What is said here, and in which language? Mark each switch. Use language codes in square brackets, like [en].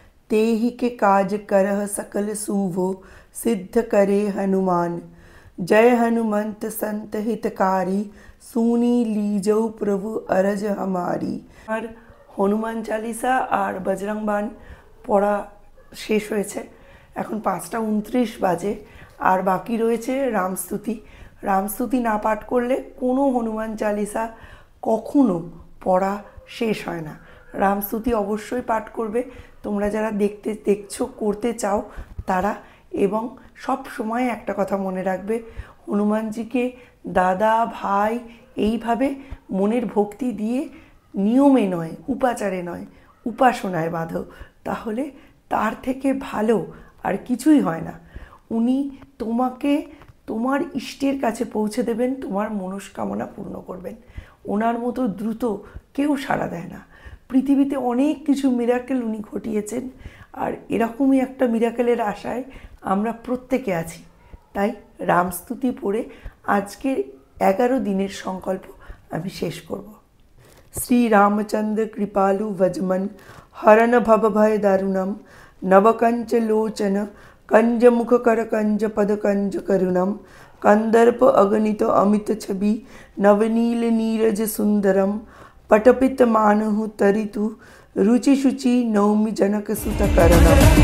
[hi] ते ही के काज करह सकल शुभो सिद्ध करे हनुमान। जय हनुमंत संत हितकारी सुनी लीजौ प्रभु अरज हमारी। और हनुमान चालीसा और बजरंग बाण पढ़ा शेष [bn] হয়েছে। এখন 5টা 29 বাজে আর বাকি রয়েছে রামস্তুতি। রামস্তুতি না পাঠ করলে কোনো হনুমান চালিসা কখনো পড়া শেষ হয় না। রামস্তুতি অবশ্যই পাঠ করবে তোমরা যারা দেখছো করতে চাও তারা। এবং সব সময় একটা কথা মনে রাখবে, হনুমানজিকে দাদা ভাই এইভাবে মনের ভক্তি দিয়ে নিয়মে নয়, উপাচারে নয়, উপাসনায় বাঁধো, তাহলে তার থেকে ভালো আর কিছুই হয় না। উনি তোমাকে তোমার ইষ্টের কাছে পৌঁছে দেবেন, তোমার মনস্কামনা পূর্ণ করবেন। ওনার মতো দ্রুত কেউ সাড়া দেয় না। পৃথিবীতে অনেক কিছু মিরাকেল উনি ঘটিয়েছেন, আর এরকমই একটা মিরাকেলের আশায় আমরা প্রত্যেকে আছি। তাই রামস্তুতি পড়ে আজকের 11 দিনের সংকল্প আমি শেষ করব। [hi] শ্রী রামচন্দ্র কৃপালু ভজমন হরণ ভব ভয় দারুণম নবকঞ্চ লোচন कंज मुख कर कंज पद कंज करुणम कंदर्प अगणित अमित छवि नवनील नीरज सुंदरम पटपित मानहु तरितु रुचि शुचि नौमि जनक सुत करणम